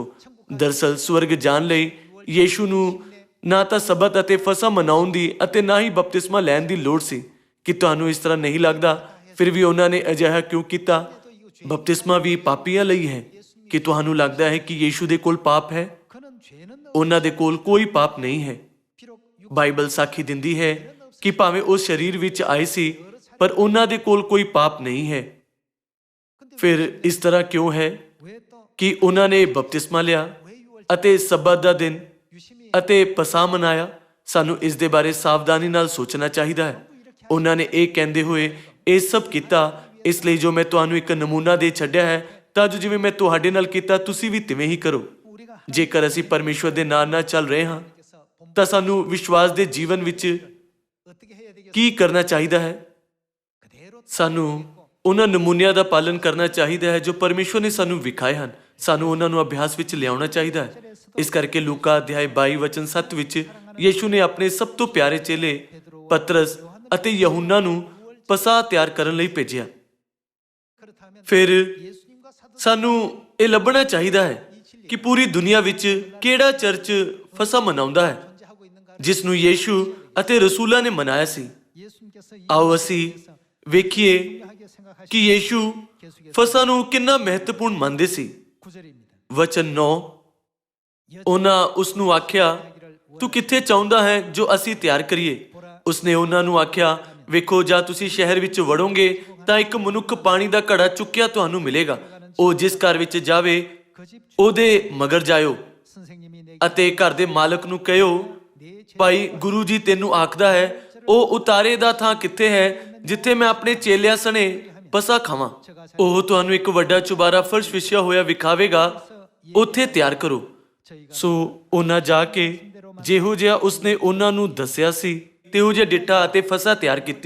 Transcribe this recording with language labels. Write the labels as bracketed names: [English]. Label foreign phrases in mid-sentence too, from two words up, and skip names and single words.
[Punjabi] ਦਰਅਸਲ ਸਵਰਗ ਜਾਣ ਲਈ ਯੀਸ਼ੂ ਨੂੰ ਨਾ ਤਾਂ ਸਬਤ ਅਤੇ ਫਸਾ ਮਨਾਉਣ ਦੀ ਅਤੇ ਨਾ ਹੀ ਬਪਤਿਸਮਾ ਲੈਣ ਦੀ ਲੋੜ ਸੀ। ਕਿ ਤੁਹਾਨੂੰ ਇਸ ਤਰ੍ਹਾਂ ਨਹੀਂ ਲੱਗਦਾ? ਫਿਰ ਵੀ ਉਹਨਾਂ ਨੇ ਅਜਿਹਾ ਕਿਉਂ ਕੀਤਾ? ਬਪਤਿਸਮਾ ਵੀ ਪਾਪੀਆਂ ਲਈ ਹੈ। ਕਿ ਤੁਹਾਨੂੰ ਲੱਗਦਾ ਹੈ ਕਿ ਯੀਸ਼ੂ ਦੇ ਕੋਲ ਪਾਪ ਹੈ? [Korean] 그는 죄는 [Punjabi] ਉਹਨਾਂ ਦੇ ਕੋਲ ਕੋਈ ਪਾਪ ਨਹੀਂ ਹੈ। [Korean] 비록 [Punjabi] ਬਾਈਬਲ ਸਾਖੀ ਦਿੰਦੀ ਹੈ ਕਿ ਭਾਵੇਂ ਉਹ ਸਰੀਰ ਵਿੱਚ ਆਏ ਸੀ, ਪਰ ਉਹਨਾਂ ਦੇ ਕੋਲ ਕੋਈ ਪਾਪ ਨਹੀਂ ਹੈ। ਫਿਰ ਇਸ ਤਰ੍ਹਾਂ ਕਿਉਂ ਹੈ [Korean] 왜 또 [Punjabi] ਕਿ ਉਹਨਾਂ ਨੇ ਬਪਤਿਸਮਾ ਲਿਆ [Korean] 왜 6월 [Punjabi] ਅਤੇ ਸਬਤ ਦਾ ਦਿਨ [Korean] 유심히 [Punjabi] ਅਤੇ ਪਸਾ ਮਨਾਇਆ? ਸਾਨੂੰ ਇਸ ਦੇ ਬਾਰੇ ਸਾਵਧਾਨੀ ਨਾਲ ਸੋਚਣਾ ਚਾਹੀਦਾ ਹੈ। ਉਹਨਾਂ ਨੇ ਇਹ ਕਹਿੰਦੇ ਹੋਏ ਇਹ ਸਭ ਕੀਤਾ, ਇਸ ਲਈ ਜੋ ਮੈਂ ਤੁਹਾਨੂੰ ਇੱਕ ਨਮੂਨਾ ਦੇ ਛੱਡਿਆ ਹੈ, ਤਾਂ ਜੋ ਜਿਵੇਂ ਮੈਂ ਤੁਹਾਡੇ ਨਾਲ ਕੀਤਾ ਤੁਸੀਂ ਵੀ ਤਿਵੇਂ ਹੀ ਕਰੋ। [Korean] 우리가 [Punjabi] ਜੇਕਰ ਅਸੀਂ ਪਰਮੇਸ਼ਵਰ ਦੇ ਨਾਲ ਚੱਲ ਰਹੇ ਹਾਂ [Korean] 하나님께서 [Punjabi] ਤਾਂ ਸਾਨੂੰ ਵਿਸ਼ਵਾਸ ਦੇ ਜੀਵਨ ਵਿੱਚ [Korean] 어떻게 해야 되겠어? [Punjabi] ਕੀ ਕਰਨਾ ਚਾਹੀਦਾ ਹੈ? [Korean] 그대로 [Punjabi] ਸਾਨੂੰ ਉਹਨਾਂ ਨਮੂਨਿਆਂ ਦਾ ਪਾਲਨ ਕਰਨਾ ਚਾਹੀਦਾ ਹੈ ਜੋ ਪਰਮੇਸ਼ਵਰ ਨੇ ਸਾਨੂੰ ਵਿਖਾਏ ਹਨ। ਸਾਨੂੰ ਉਹਨਾਂ ਨੂੰ ਅਭਿਆਸ ਵਿੱਚ ਲਿਆਉਣਾ ਚਾਹੀਦਾ ਹੈ। ਇਸ ਕਰਕੇ ਲੂਕਾ ਅਧਿਆਇ 22 ਵਚਨ 7 ਵਿੱਚ ਯੀਸ਼ੂ ਨੇ ਆਪਣੇ ਸਭ ਤੋਂ ਪਿਆਰੇ ਚੇਲੇ ਪਤਰਸ ਅਤੇ ਯਹੂਨਾ ਨੂੰ ਪਸਾ ਤਿਆਰ ਕਰਨ ਲਈ ਭੇਜਿਆ। [Korean] 그렇다면 [Punjabi] ਫਿਰ [Korean] 예수님과 사도 [Punjabi] ਸਾਨੂੰ ਇਹ ਲੱਭਣਾ ਚਾਹੀਦਾ ਹੈ ਕਿ ਪੂਰੀ ਦੁਨੀਆ ਵਿੱਚ ਕਿਹੜਾ ਚਰਚ ਫਸਾ ਮਨਾਉਂਦਾ ਹੈ [Korean] 존재하고 있는가? [Punjabi] ਜਿਸ ਨੂੰ ਯੀਸ਼ੂ ਅਤੇ ਰਸੂਲਾਂ ਨੇ ਮਨਾਇਆ ਸੀ। [Korean] 예수님께서 이 [Punjabi] ਆਓ ਅਸੀਂ ਵੇਖੀਏ [Korean] 중요하게 생각하신 [Punjabi] ਕਿ ਯੀਸ਼ੂ ਫਸਾ ਨੂੰ ਕਿੰਨਾ ਮਹੱਤਵਪੂਰਨ ਮੰਨਦੇ ਸੀ। [Korean] 9절입니다. [Punjabi] ਵਚਨ 9, ਉਹਨਾਂ ਉਸ ਨੂੰ ਆਖਿਆ, ਤੂੰ ਕਿੱਥੇ ਚਾਹੁੰਦਾ ਹੈ ਜੋ ਅਸੀਂ ਤਿਆਰ ਕਰੀਏ? ਉਸਨੇ ਉਹਨਾਂ ਨੂੰ ਆਖਿਆ, ਵੇਖੋ ਜਾਂ ਤੁਸੀਂ ਸ਼ਹਿਰ ਵਿੱਚ ਵੜੋਗੇ ਤਾਂ ਇੱਕ ਮਨੁੱਖ ਪਾਣੀ ਦਾ ਘੜਾ ਚੁੱਕਿਆ ਤੁਹਾਨੂੰ ਮਿਲੇਗਾ। ਉਹ ਜਿਸ ਘਰ ਵਿੱਚ ਜਾਵੇ [Korean] 그 집 [Punjabi] ਉਹਦੇ ਮਗਰ ਜਾਇਓ [Korean] 선생님이 내게 [Punjabi] ਅਤੇ ਘਰ ਦੇ ਮਾਲਕ ਨੂੰ ਕਹਿਓ, [Korean] 내 [Punjabi] ਭਾਈ ਗੁਰੂ ਜੀ ਤੈਨੂੰ ਆਖਦਾ ਹੈ, ਉਹ ਉਤਾਰੇ ਦਾ ਥਾਂ ਕਿੱਥੇ ਹੈ ਜਿੱਥੇ ਮੈਂ ਆਪਣੇ ਚੇਲਿਆਂ ਸਣੇ ਪਸਾ ਖਾਵਾਂ। ਉਹ ਤੁਹਾਨੂੰ ਇੱਕ ਵੱਡਾ ਚੁਬਾਰਾ ਫਰਸ਼ ਵਿਛਿਆ ਹੋਇਆ ਵਿਖਾਵੇਗਾ, ਉੱਥੇ ਤਿਆਰ ਕਰੋ। [Korean] 저희가 [Punjabi] ਸੋ ਉਹਨਾਂ ਜਾ ਕੇ ਜਿਹੋ ਜਿਹਾ ਉਸਨੇ ਉਹਨਾਂ ਨੂੰ ਦੱਸਿਆ ਸੀ ਤਿਹੋ ਜਿਹਾ ਡਿੱਠਾ ਅਤੇ ਫਸਾ ਤਿਆਰ ਕੀਤੀ।